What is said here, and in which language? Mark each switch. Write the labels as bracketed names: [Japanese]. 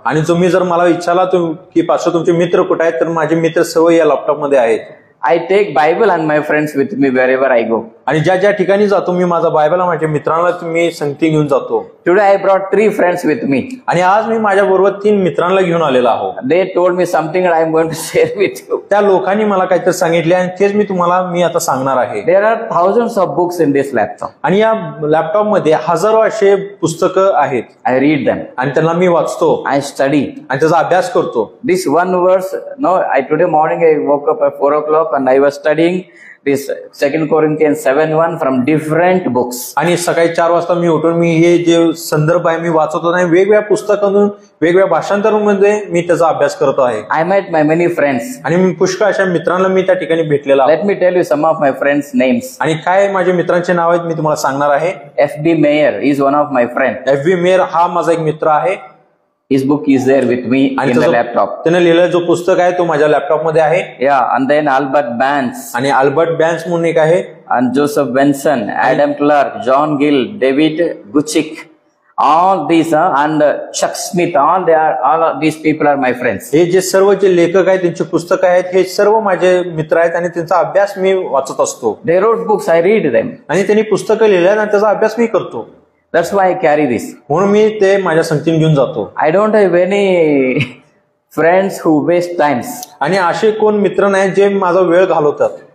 [Marathi] आणि तुम्ही जर मला विचारला की पास्टर तुमचे मित्र कुठे आहेत तर माझे मित्र सर्व या लॅपटॉप मध्ये आहेत. [English] I take Bible and my friends with me wherever I go. [Marathi] आणि ज्या ठिकाणी जातो मी माझा बायबल माझ्या मित्रांना मी संगती घेऊन जातो. [English] Today I brought 3 friends with me. [Marathi] आणि आज मी माझ्या बरोबर 3 मित्रांना घेऊन आलेला आहो. [English] They told me something and I am going to share with you. [Marathi] त्या लोकांनी मला काहीतरी सांगितले आणि तेच मी आता सांगणार आहे. [English] There are thousands of books in this laptop. [Marathi] आणि या लॅपटॉप मध्ये हजारो असे पुस्तकं आहेत. [English] I read them. [Marathi] आणि त्यांना मी वाचतो. [English] I study. [Marathi] आणि त्याचा अभ्यास करतो. [English] This one verse, today morning I woke up at 4 o'clock and I was studying this 2 Corinthians 7:1 from different books. [Marathi] आणि सकाळी 4 वाजता मी उठून मी हे जे संदर्भ आहे मी वाचत होतो आणि वेगवेगळ्या पुस्तकांतून वेगवेगळ्या भाषांतरांमध्ये मी त्याचा अभ्यास करत आहे. [English] I met my many friends. [Marathi] आणि मी पुष्कळ अशा मित्रांना मी त्या ठिकाणी भेटलेला आहे. [English] Let me tell you some of my friends' names. [Marathi] आणि काय माझ्या मित्रांचे नाव आहेत मी तुम्हाला सांगणार आहे. [English] F.B. Mayer is one of my friends. F.B. [Marathi] Mayor हा माझा एक मित्र आहे. [English] His book is there with me in the laptop. [Marathi] त्याने लिहिलेला जो पुस्तक आहे तो माझ्या लॅपटॉप मध्ये आहे. [English] Yeah, and then Albert Banks. [Marathi] आणि अल्बर्ट बॅन्स म्हणून एक आहे. [English] And Joseph Benson, Adam Clark, John Gill, David Guchick, all these and Chuck Smith, all of these people are my friends. [Marathi] हे जे सर्व जे लेखक आहेत त्यांची पुस्तकं आहेत हे सर्व माझे मित्र आहेत आणि त्यांचा अभ्यास मी वाचत असतो. [English] They wrote books, I read them. [Marathi] आणि त्यांनी पुस्तकं लिहिली आणि त्याचा अभ्यास मी करतो. [English] That's why I carry this. [Marathi] म्हणून मी ते माझ्या संगतीने घेऊन जातो. [English] I don't have any friends who waste times. [Marathi] आणि असे कोण मित्र नाही जे माझा वेळ घालवतात.